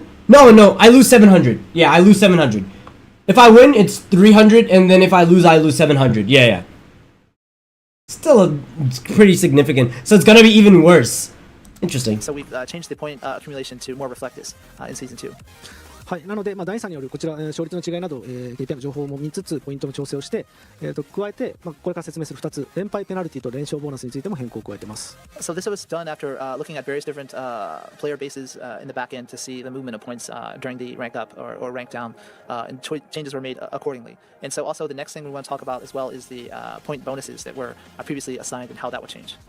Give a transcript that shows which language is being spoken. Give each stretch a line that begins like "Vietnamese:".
English: No, I lose 700. Yeah, I lose 700. If I win, it's 300, and then if I lose 700. Yeah. Still pretty significant, so it's gonna be even worse. Interesting. So we've changed the point accumulation to more reflect this in Season 2.
Japanese: はい、なので、第3によるこちら、勝率の違いなど、KPI の情報も見つつ、ポイントの調整をして、加えて、これから説明する2つ、連敗ペナルティと連勝ボーナスについても変更を加えています。
English: So this was done after looking at various different player bases in the back end to see the movement of points during the rank up or rank down, and changes were made accordingly. And so also the next thing we want to talk about as well is the point bonuses that were previously assigned and how that would change.